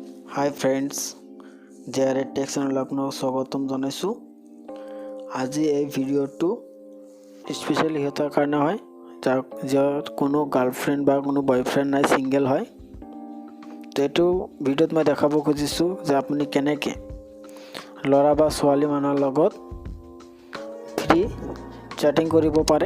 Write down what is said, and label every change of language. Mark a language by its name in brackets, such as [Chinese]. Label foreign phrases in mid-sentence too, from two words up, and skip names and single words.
[English] hi friends [Assamese] जेआरए टेक चैनल আপোনাক স্বাগতম জনাইছো। আজি এই ভিডিওটো স্পেশালি হেতাৰ কাৰণে হয় যাৰ কোনো গার্লফ্রেন্ড বা কোনো বয়ফ্রেন্ড নাই, সিঙ্গেল হয়। তো এইটো ভিডিওত মই দেখাব খুজিছো যে আপুনি কেনেকৈ ল'ৰা বা ছোৱালী মানুহৰ লগত [English] free chatting [Assamese] কৰিব পাৰে।